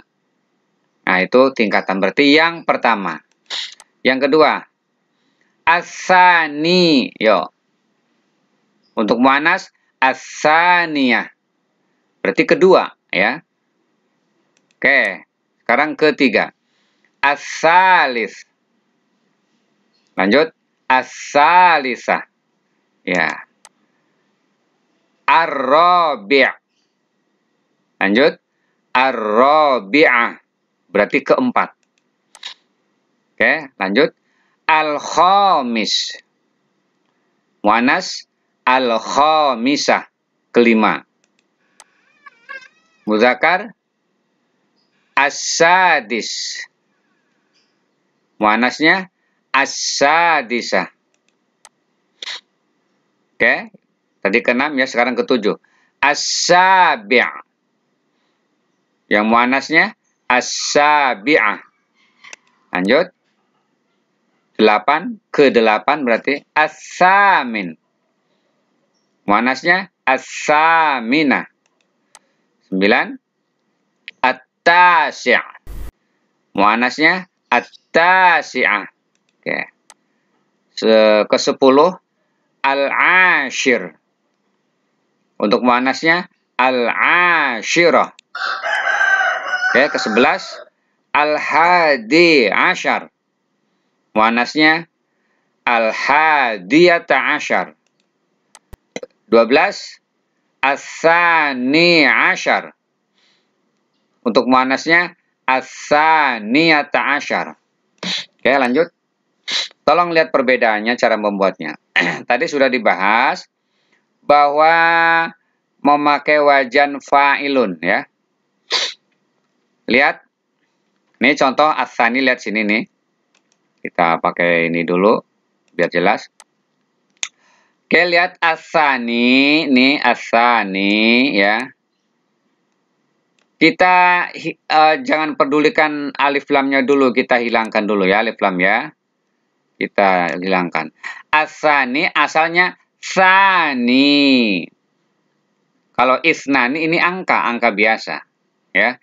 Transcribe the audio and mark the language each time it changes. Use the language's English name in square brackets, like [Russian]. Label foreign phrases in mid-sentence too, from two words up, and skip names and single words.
[Indonesian] Nah, itu tingkatan berarti yang pertama. Yang kedua, as-sani. Yo. Untuk [Arabic] مؤنث الثانية. [Indonesian] Berarti kedua, ya. Oke, sekarang ketiga. As-salis. Lanjut, as-salisah. Ya. Ar-rabi'. Lanjut, ar-rabi'ah. Berarti keempat. Oke, lanjut. Al-khamis. [Arabic] مؤنث الخامسة. [Indonesian] Kelima. [Arabic] مذكر السادس. [Indonesian] Muannasnya as-sadisah. Oke, Tadi ke-6 ya, sekarang ke-7. As-sabi'. Yang muannasnya as-sabi'ah. Lanjut. 8, ke-8 berarti as-samin. Muannasnya as-saminah. 9, at-tasi'. Muannasnya at-tasi'ah. Oke. Ke-10, al-ashir. Untuk muannasnya al-ashirah. Oke, ke-11, [Arabic] الحادي عشر. [Indonesian] Muannasnya [Arabic] الحادية عشرة. 12, الثاني عشر. [Indonesian] Untuk muannasnya [Arabic] الثانية عشرة. [Indonesian] Oke, lanjut. Tolong lihat perbedaannya cara membuatnya. Tadi sudah dibahas bahwa memakai wajan fa'ilun ya. Lihat. Ini contoh as-sani, lihat sini nih. Kita pakai ini dulu biar jelas. Oke, lihat as-sani, nih as-sani ya. Kita jangan pedulikan alif lamnya dulu, kita hilangkan dulu ya alif lam ya. Kita hilangkan. As-sani asalnya sani. Kalau isnani ini angka biasa ya.